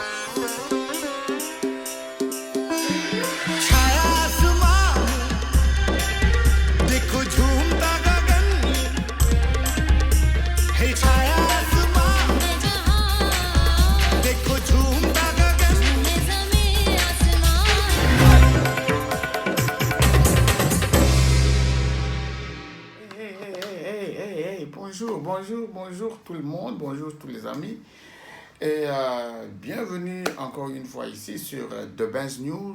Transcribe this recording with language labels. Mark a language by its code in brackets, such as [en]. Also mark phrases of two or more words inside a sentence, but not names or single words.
[hi] छाया आसमान देखो झूमता गगन है छाया आसमान देखो झूमता गगन [fr] Hey, bonjour tout le monde, bonjour tous les amis. Et bienvenue encore une fois ici sur The Benz News.